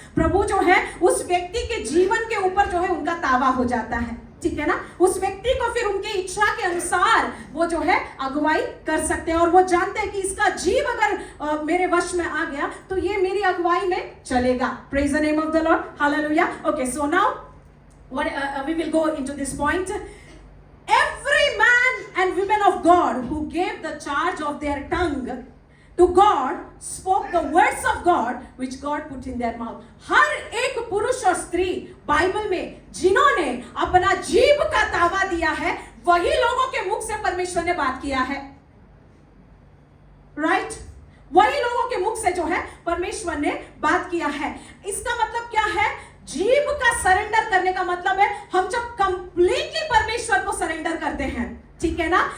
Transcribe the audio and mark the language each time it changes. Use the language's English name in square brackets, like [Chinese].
[Hindi] प्रभु जो है उस व्यक्ति के जीवन के ऊपर जो है उनका तावा हो जाता है, ठीक है ना? उस व्यक्ति को फिर उनकी इच्छा के अनुसार वो जो है अगुवाई कर सकते हैं। और वो जानते हैं कि इसका जीव अगर मेरे वश में आ गया तो ये मेरी अगुवाई में चलेगा। [English] Praise the name of the Lord, hallelujah. Okay, so now we will go into this point. Every man and woman of God who gave the charge of their tongue to God spoke the words of God which God put in their mouth. [Hindi] हर एक पुरुष और स्त्री Bible में जिन्होंने अपना जीभ का तावा दिया है, वही लोगों के मुख से परमेश्वर ने बात किया है, राइट? वही लोगों के मुख से जो है परमेश्वर ने बात किया है। इसका मतलब क्या है? जीभ का सरेंडर करने का मतलब है हम जब कंप्लीटली परमेश्वर को सरेंडर करते हैं, ठीक है ना?